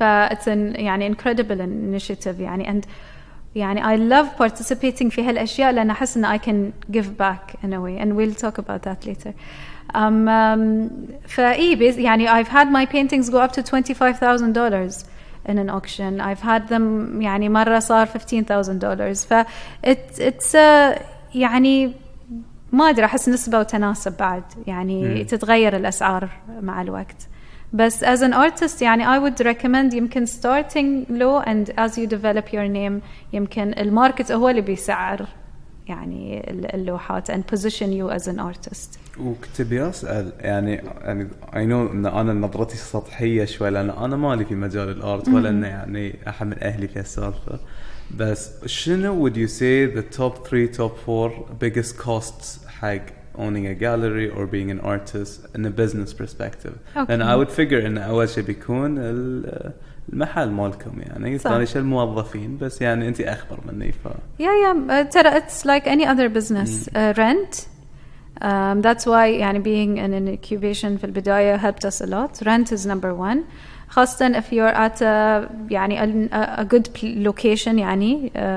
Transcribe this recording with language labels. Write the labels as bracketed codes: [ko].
[en] it's an يعني incredible initiative يعني and يعني I love participating [ar] في هالأشياء لأن أحس إن [en] I can give back in a way and we'll talk about that later. يعني I've had my paintings go up to $25,000 in an auction. I've had them يعني [ar] مرة صار [en] $15,000. [ar] it's يعني ما أدري أحس نسبة وتناسب بعد يعني تتغير الأسعار مع الوقت. [en] بس as an artist يعني I would recommend يمكن starting low and as you develop your name يمكن [ar] الماركت هو اللي بيسعر [en] يعني اللوحات and position you as an artist. [ar] وكنت بيسأل يعني I know إن أنا نظرتي سطحية شوي لأن أنا مالي في مجال الآرت ولا إنه يعني أحد من أهلي في السالفة. بس شنو [en] would you say the top 3 top 4 biggest costs حق owning a gallery or being an artist in a business perspective? And I would figure [ar] إن أول شيء بيكون المحل مالكم يعني ثاني شيء الموظفين بس يعني أنت أخبر مني [en] ترى it's like any other business. Rent. That's why يعني being in an incubation [ar] في البداية [en] helped us a lot. Rent is number one. خاصة if you're at يعني a good location يعني.